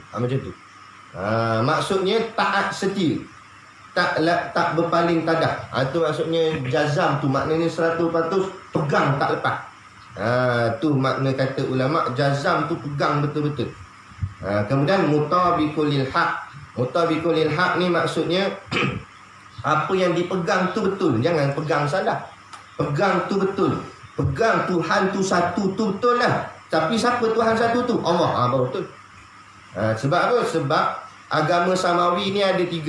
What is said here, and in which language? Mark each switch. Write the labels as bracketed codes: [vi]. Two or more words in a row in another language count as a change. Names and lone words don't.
[ms] Macam tu. Maksudnya taat setia, tak berpaling tadah. Itu maksudnya jazam tu, maknanya 100% pegang tak lepas. Tu makna kata ulama, jazam tu pegang betul-betul. Kemudian [ar] مطابق للحق. مطابق للحق [ms] ni maksudnya apa yang dipegang tu betul, jangan pegang salah. Pegang tu betul. Pegang Tuhan tu satu tu betul lah. Tapi siapa Tuhan satu tu? Allah. Baru betul. Sebab apa? Sebab agama samawi ni ada 3.